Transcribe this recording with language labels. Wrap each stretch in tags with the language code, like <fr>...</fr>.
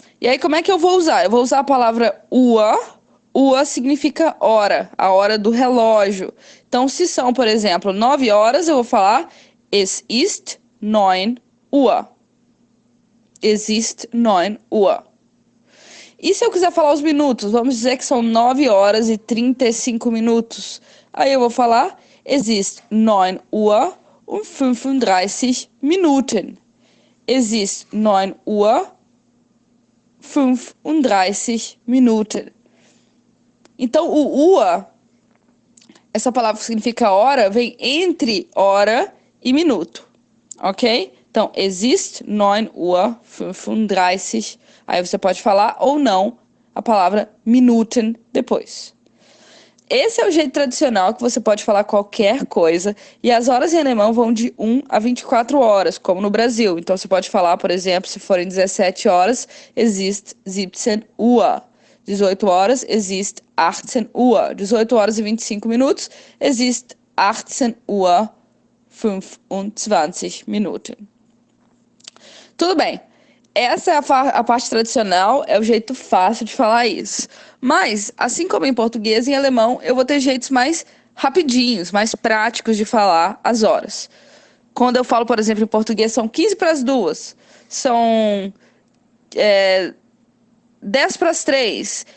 <pt>E aí, como é que eu vou usar? Eu vou usar a palavra Uhr. Uhr significa hora, a hora do relógio. Então, se são, por exemplo, 9 horas, eu vou falar</pt> <de>es ist 9 Uhr. Es ist 9 Uhr.</de> <pt>E se eu quiser falar os minutos? Vamos dizer que são 9 horas e 35 minutos. Aí eu vou falar</pt> <de>es ist 9 Uhr und 35 Minuten. Es ist 9 Uhr 35 Minuten.</de> <pt>Então, o Uhr, essa palavra que significa hora, vem entre hora e minuto, ok?</pt> <de>Então, es ist 9 Uhr 35.</de> <pt>Aí você pode falar ou não a palavra Minuten depois. Esse é o jeito tradicional que você pode falar qualquer coisa. E as horas em alemão vão de 1 a 24 horas, como no Brasil. Então, você pode falar, por exemplo, se forem 17 horas,</pt> <de>es ist 17 Uhr.</de> <pt>18 horas,</pt> <de>es ist 18 Uhr.</de> <pt>18 horas e 25 minutos,</pt> <de>es ist 18 Uhr 25 Minuten.</de> <pt>Tudo bem. Essa é a parte tradicional, é o jeito fácil de falar isso. Mas, assim como em português, em alemão, eu vou ter jeitos mais rapidinhos, mais práticos de falar as horas. Quando eu falo, por exemplo, em português, são 15 para as 2. São 10 para as 3.</pt>